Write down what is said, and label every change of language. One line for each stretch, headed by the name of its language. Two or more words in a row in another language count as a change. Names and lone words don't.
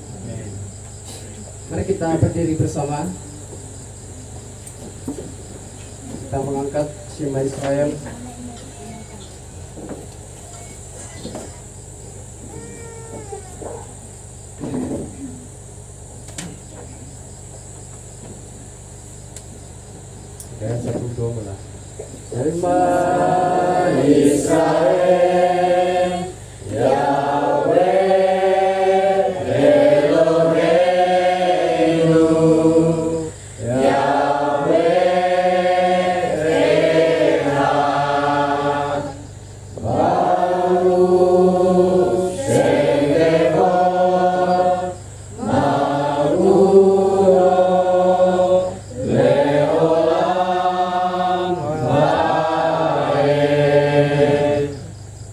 Indonesian: Mari kita berdiri bersama. Kita mengangkat
Hebrew: שמע ישראל.
Indonesian: Oke, satu dua mulai.
Hebrew: שמע ישראל, יהוה אלוהינו, יהוה אחד, ברוך שם דבות, מרוך לעולם ועד.